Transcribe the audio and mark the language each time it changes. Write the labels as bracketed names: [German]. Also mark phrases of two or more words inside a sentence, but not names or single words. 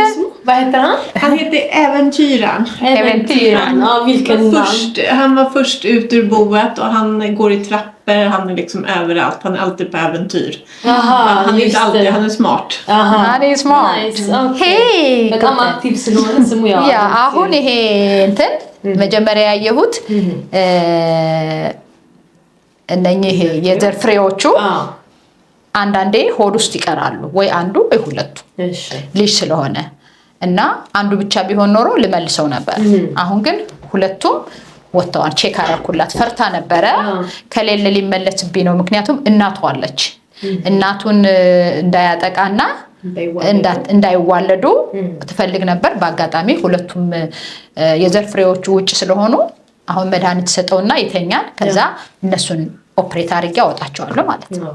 [Swedish] vad heter han? Han heter Äventyraren. Äventyraren. ja vilken man Han var först ut ur boet och han går i trappor. Han är liksom överallt. Han är alltid på äventyr. Han är inte alltid, han är smart. Han är smart. [English] Nice, okay. [Swedish] Hej! [Amharic] በጣም አክቲቭ ስለሆነ ስሙ ያው ያ አሁን ይሄ እንትን መጀመሪያ ያየሁት እነኚህ የዘር ፍሬዎቹ አንዳንዴ ሆድ ውስጥ ይቀራሉ ወይ አንዱ ወይ ሁለቱ እሺ ልጅ ስለሆነ እና አንዱ ብቻ ቢሆን ኖሮ ልመልሰው ነበር። አሁን ግን ሁለቱም ወጣዋን ቼክ አረኩላት። ፈርታ ነበረ ከሌለ ሊመለስብኝ ነው ምክንያቱም እናቷ አለች። እናቱን እንዳያጠቃና እንዳይዋለዱ ትፈልግ ነበር። በአጋጣሚ ሁለቱም የዘር ፍሬዎቹ ውጭ ስለሆኑ አሁን መድኃኒት ሰጠውና ይተኛል። ከዛ እነሱን ኦፕሬት አድርጌ አወጣቸዋለሁ ማለት ነው።